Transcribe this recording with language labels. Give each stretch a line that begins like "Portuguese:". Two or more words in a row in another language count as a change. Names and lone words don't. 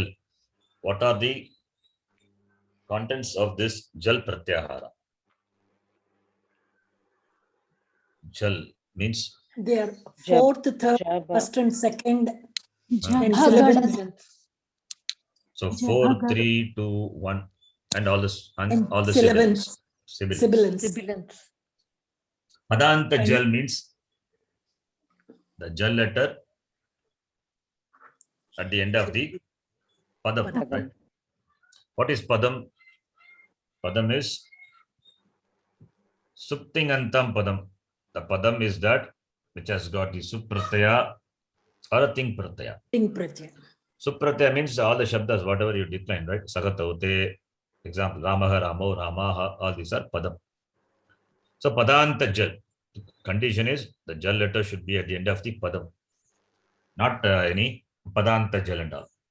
English: What are the contents of this
Sanskrit: jal pratyahara?
English: Jal means They are fourth, third,
Sanskrit: Jaba.
English: first and second. And
Sanskrit: Jabhagada.
English: Sibilants. so
Sanskrit: Jabhagada.
English: 4, 3, 2, 1, and all this and And all the sibilants. sibilants. Sibilants. Sibilants.
Sanskrit: Padanta
English: And- jal means the jal letter at the end of the padam.
Sanskrit: Padam.
English: Right? What is padam?
Sanskrit: Padam is suptingantam padam.
English: The padam is that which has got the supratyaya or a
Sanskrit: ting pratyaya. Ting pratyaya.
English: Supratyaya means all the shabdas, whatever you decline, right? Sagataute, example,
Sanskrit: Ramaha, Ramo, Ramaha,
English: all these are padam.
Sanskrit: So padanta jal.
English: The condition is the jal letter should be at the end of the padam, not any
Sanskrit: padanta jal
English: and all.